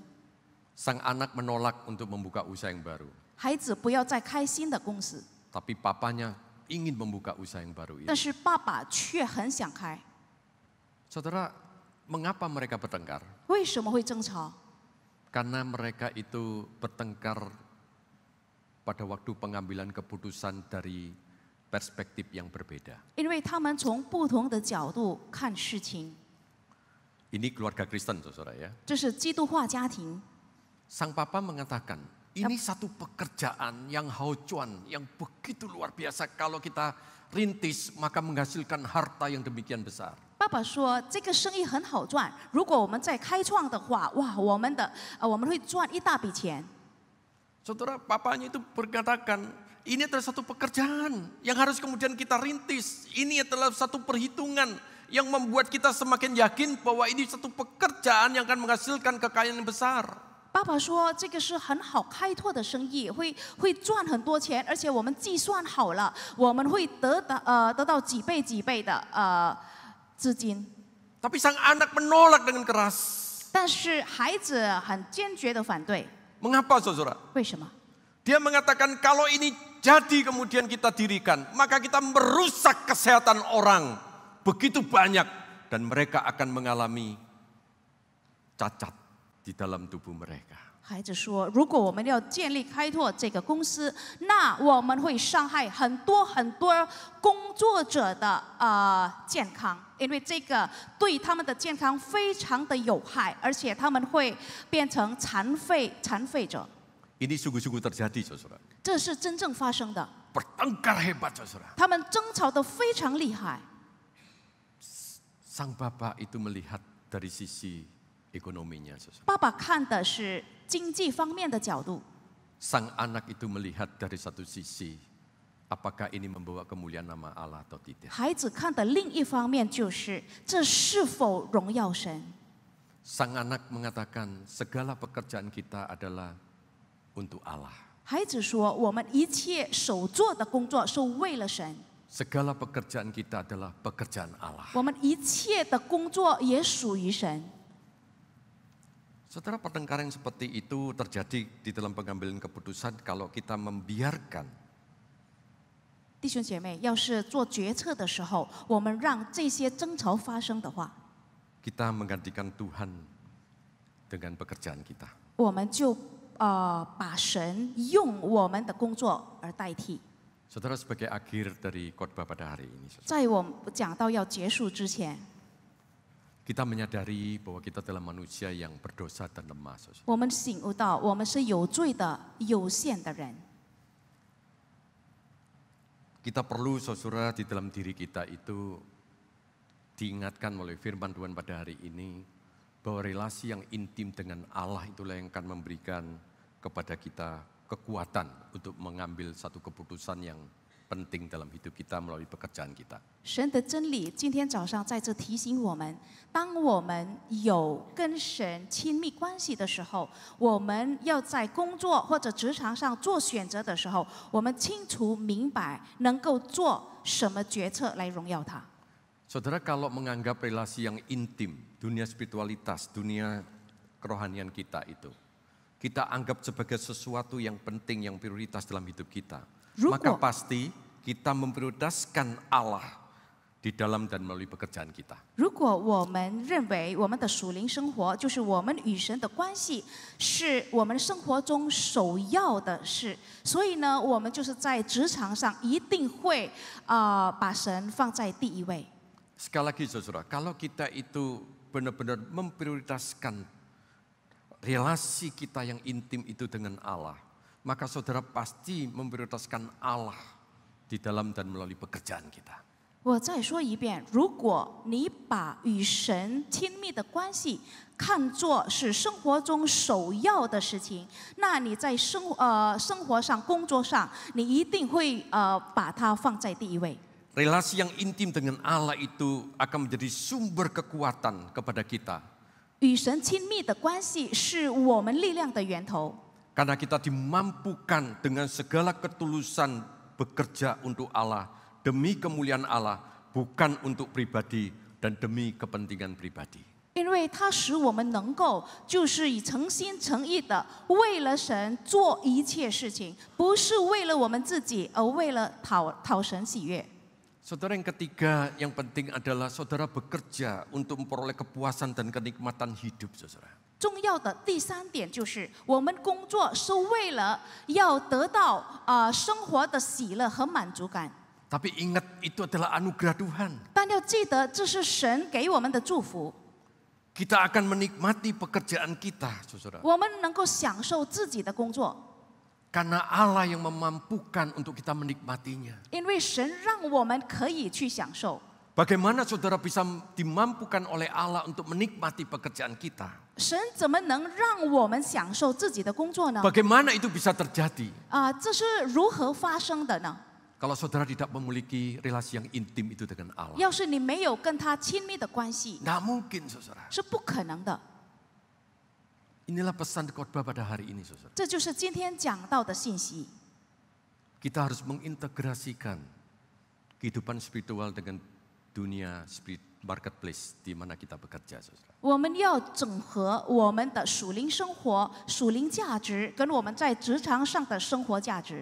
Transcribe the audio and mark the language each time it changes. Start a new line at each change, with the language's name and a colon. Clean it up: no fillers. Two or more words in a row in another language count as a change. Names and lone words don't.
Indonesian: Sang anak menolak untuk membuka usaha yang baru.
Chinese: 孩子不要再开新的公司，
Indonesian: Tapi papanya ingin membuka usaha yang baru
Chinese: 但
Indonesian: itu.
Chinese: 是爸爸却很想开。
Indonesian: Saudara, mengapa mereka bertengkar?
Chinese: 为什么会争吵？
Indonesian: Karena mereka itu bertengkar pada waktu pengambilan keputusan dari perspektif yang berbeda.
Chinese: 因为他们从不同的角度看事情。
Indonesian: Ini keluarga Kristen, saudara ya.
Chinese: 这是基督化家庭。
Indonesian: Sang papa mengatakan, ini satu pekerjaan yang haucuan, yang begitu luar biasa. Kalau kita rintis, maka menghasilkan harta yang demikian besar.
Chinese: 爸爸说：“这个生意很好赚，如果我们再开创的话，哇，我们会赚一大笔钱。”
Indonesian: Saudara, papanya itu berkatakan, ini adalah satu pekerjaan yang harus kemudian kita rintis. Ini adalah satu perhitungan yang membuat kita semakin yakin bahwa ini satu pekerjaan yang akan menghasilkan kekayaan yang besar.
Chinese: 爸爸说：“这个是很好开拓的生意，会赚很多钱，而且我们计算好了，我们会得到几倍的资金。”
Indonesian: Tapi sang anak menolak dengan keras.
Chinese: 但是孩子很坚决的反对。
Indonesian: Mengapa, saudara?
Chinese: 为什么？
Indonesian: Dia mengatakan kalau ini jadi kemudian kita dirikan, maka kita merusak kesehatan orang begitu banyak dan mereka akan mengalami cacat di dalam tubuh mereka.
Chinese: 孩子说：“如果我们要建立开拓这个公司，那我们会伤害很多工作者的健康，因为这个对他们的健康非常的有害，而且他们会变成残废者。”
Indonesian: Ini sungguh-sungguh terjadi, saudara.
Chinese: 这是真正发生的。
Indonesian: Bertengkar hebat, saudara.
Chinese: 他们争吵得非常厉害。
Indonesian: Sang bapak itu melihat dari sisi ekonominya, saudara.
Chinese: 爸爸看的是经济方面的角度，
Indonesian: Sang anak itu melihat dari satu sisi, apakah ini membawa kemuliaan nama Allah atau tidak.
Chinese: 孩子看的另一方面就是这是否荣耀神。
Indonesian: Sang anak mengatakan segala pekerjaan kita adalah untuk Allah.
Chinese: 孩子说：“我们一切手做的工作是为了神，
Indonesian: Segala pekerjaan kita adalah pekerjaan Allah.
Chinese: 我们一切的工作也属于神。”
Indonesian: Saudara, pertengkaran seperti itu terjadi di dalam pengambilan keputusan kalau kita membiarkan
Chinese: 弟兄姐妹，要是做决策的时候，我们让这些争吵发生的话，
Indonesian: kita menggantikan Tuhan dengan pekerjaan kita.
Chinese: 我们就把神用我们的工作而代替。
Indonesian: Saudara, sebagai akhir dari khotbah pada hari ini, saudara,
Chinese: 在我们讲到要结束之前，
Indonesian: Kita menyadari bahwa kita adalah manusia yang berdosa dan lemah.
Chinese: 我们醒悟到我们是有罪的、有限的人。
Indonesian: Kita perlu saudara di dalam diri kita itu diingatkan oleh firman Tuhan pada hari ini bahwa relasi yang intim dengan Allah itulah yang akan memberikan kepada kita kekuatan untuk mengambil satu keputusan yang penting dalam hidup kita melalui pekerjaan kita.
Chinese: 神的真理今天早上在这提醒我们，当我们有跟神亲密关系的时候，我们要在工作或者职场上做选择的时候，我们清楚明白能够做什么决策来荣耀他。
Indonesian: Saudara, kalau menganggap relasi yang intim, dunia spiritualitas, dunia kerohanian kita itu, kita anggap sebagai sesuatu yang penting, yang prioritas dalam hidup kita, maka pasti kita memprioritaskan Allah di dalam dan melalui pekerjaan kita.
Chinese: 如果我们认为我们的属灵生活就是我们与神的关系是我们生活中首要的事，所以呢，我们就是在职场上一定会把神放在第一位。
Indonesian: Sekali lagi saudara, kalau kita itu benar-benar memprioritaskan relasi kita yang intim itu dengan Allah, maka saudara pasti memprioritaskan Allah di dalam dan melalui pekerjaan kita.
Chinese: 我再说一遍，如果你把与神亲密的关系看作是生活中首要的事情，那你在生活上、工作上，你一定会把它放在第一位。
Indonesian: Relasi yang intim dengan Allah itu akan menjadi sumber kekuatan kepada kita.
Chinese: 与神亲密的关系是我们力量的源头。
Indonesian: Karena kita dimampukan dengan segala ketulusan bekerja untuk Allah, demi kemuliaan Allah, bukan untuk pribadi dan demi kepentingan pribadi.
Chinese: 因为它使我们能够就是以诚心诚意的为了神做一切事情，不是为了我们自己，而为了讨神喜悦。
Indonesian: Saudara, yang ketiga yang penting adalah saudara bekerja untuk memperoleh kepuasan dan kenikmatan hidup, saudara.
Chinese: 重要的第三点就是，我们工作是为了要得到生活的喜乐和满足感。
Indonesian: Tapi ingat itu adalah anugerah Tuhan.
Chinese: 但要记得，这是神给我们的祝福。
Indonesian: Kita akan menikmati pekerjaan kita, saudara.
Chinese: 我们能够享受自己的工作，
Indonesian: Karena Allah yang memampukan untuk kita menikmatinya.
Chinese: 因为神让我们可以去享受。
Indonesian: Bagaimana saudara bisa dimampukan oleh Allah untuk menikmati pekerjaan kita?
Chinese: 神怎么能让我们享受自己的工作呢？
Indonesian: Bagaimana itu bisa terjadi?
Chinese: 这是如何发生的呢？
Indonesian: Kalau saudara tidak memiliki relasi yang intim itu dengan Allah.
Chinese: 要是你没有跟他亲密的关系，
Indonesian: Nggak mungkin, saudara.
Chinese: 是不可能的。
Indonesian: Inilah pesan khotbah pada hari ini, saudara.
Chinese: 这就是今天讲到的信息。
Indonesian: Kita harus mengintegrasikan kehidupan spiritual dengan dunia marketplace di mana kita bekerja, saudara.
Chinese: 我们要整合我们的属灵生活、属灵价值，跟我们在职场上的生活价值。